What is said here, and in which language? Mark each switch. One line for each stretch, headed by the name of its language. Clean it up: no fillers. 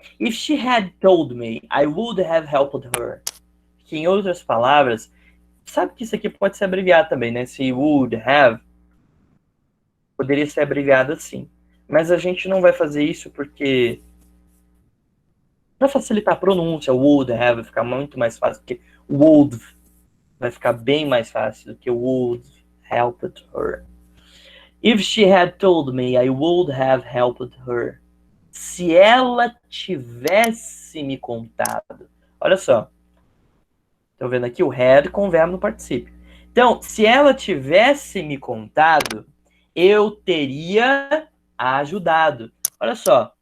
English: If she had told me, I would have helped her.
Portuguese: Que, em outras palavras, sabe que isso aqui pode ser abreviado também, né? Se would have, poderia ser abreviado assim. Mas a gente não vai fazer isso porque, para facilitar a pronúncia, would have vai ficar muito mais fácil, porque would vai ficar bem mais fácil do que would helped her.
English: If she had told me, I would have helped her.
Portuguese: Se ela tivesse me contado. Olha só. Estão vendo aqui o had com o verbo no particípio. Então, se ela tivesse me contado, eu teria ajudado. Olha só.